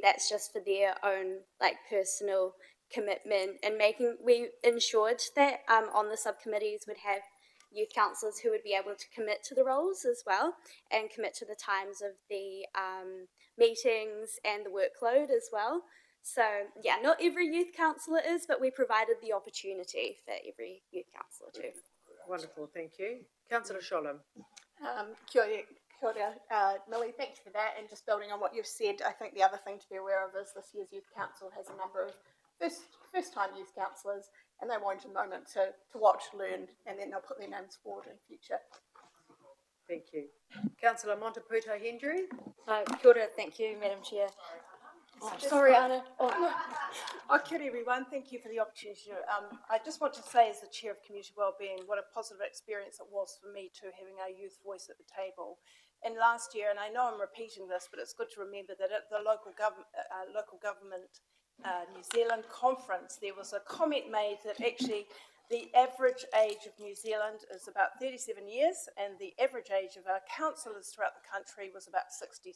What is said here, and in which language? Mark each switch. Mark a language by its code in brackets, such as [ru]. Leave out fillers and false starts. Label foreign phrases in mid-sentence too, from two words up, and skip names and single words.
[en] That's just for their own personal commitment, and we ensured that on the subcommittees would have youth councillors who would be able to commit to the roles as well and commit to the times of the meetings and the workload as well. So yeah, not every youth councillor is, but we provided the opportunity for every youth councillor to. Wonderful, thank you. Councillor Sholem. [mi] Kia ora, [en] Millie, thank you for that. And just building on what you've said, I think the other thing to be aware of is this year's Youth Council has a number of first-time youth councillors, and they want a moment to watch, learn, and then they'll put their names forward in future. Thank you. Councillor Monteputo Hendry. [mi] Kia ora, [en] thank you, Madam Chair. Oh, sorry, Anna. [mi] Kia ora, [en] everyone. Thank you for the opportunity. I just want to say, as the Chair of Community Wellbeing, what a positive experience it was for me too, having our youth voice at the table. And last year, and I know I'm repeating this, but it's good to remember that at the local government New Zealand conference, there was a comment made that actually the average age of New Zealand is about 37 years, and the average age of our councillors throughout the country was about 67.